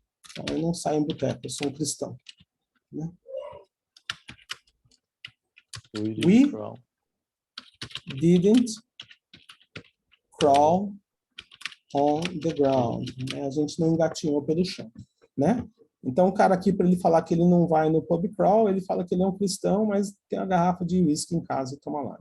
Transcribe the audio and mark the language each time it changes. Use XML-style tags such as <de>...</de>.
<pt>Então, eu não saio em boteco, eu sou um cristão. Né?</pt> <en>We didn't crawl on the ground.</en> <pt>Né? A gente não engatinhou pelo chão. Né? Então, o cara aqui, para ele falar que ele não vai no pub crawl, ele fala que ele é um cristão, mas tem a garrafa de whisky em casa e toma lá.</pt>